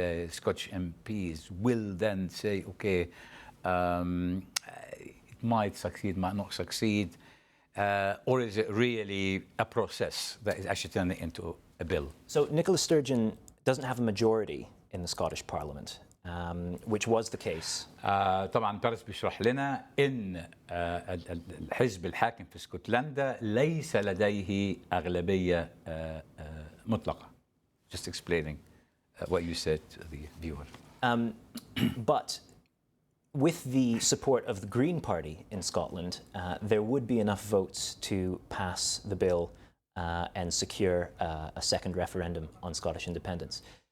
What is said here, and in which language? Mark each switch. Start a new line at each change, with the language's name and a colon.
English: Scottish MPs will then say, okay, it might succeed, might not succeed, or is it really a process that is actually turning into a bill? So Nicola Sturgeon doesn't have a majority in the Scottish Parliament, which was the case.
Arabic: طبعا باريس بيشرح لنا ان الحزب الحاكم في اسكتلندا ليس لديه أغلبية مطلقة.
English: Just explaining what you said to the viewer. But with the support of the Green Party in Scotland, there would be enough votes to pass the bill and secure a second referendum on Scottish independence.